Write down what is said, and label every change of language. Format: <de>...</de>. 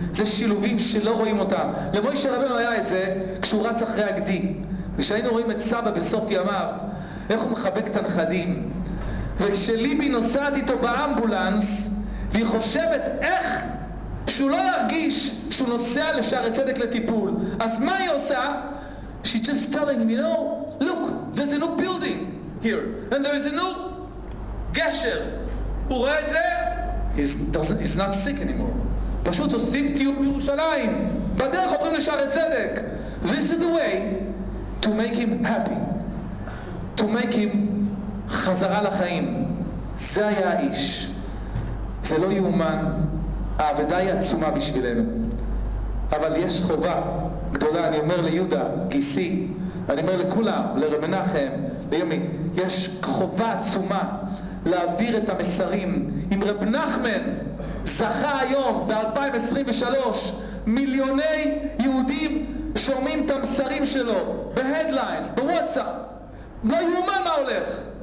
<he>זה שילובים שלא רואים אותם. למוישה רבנו היה את זה כשהוא רץ אחרי הגדי, וכשהיינו רואים את סבא בסוף ימיו, איך הוא מחבק את הנכדים. וכשליבי נוסעת איתו באמבולנס, והיא חושבת איך שהוא לא ירגיש שהוא נוסע לשערי צדק לטיפול, אז מה היא עושה?</he> <en>She's just telling him, you know, look, there's a new building here, and there is a new גשר.</en> <he>הוא רואה את זה?</he> <en>He's not sick anymore.</en> <he>פשוט עושים טיול בירושלים, בדרך עוברים לשערי צדק.</he> <en>This is the way to make him happy, to make him</en> <he>חזרה לחיים. זה היה האיש. זה לא יאומן. העבודה היא עצומה בשבילנו, אבל יש חובה גדולה. אני אומר ליהודה, גיסי, אני אומר לכולם, לרב מנחם, ליומי, יש חובה עצומה להעביר את המסרים. אם רב נחמן זכה היום ב-2023 מיליוני יהודים שומעים את המסרים שלו בהדליינס, בוואטסאפ, לא יאומן מה הולך.</he>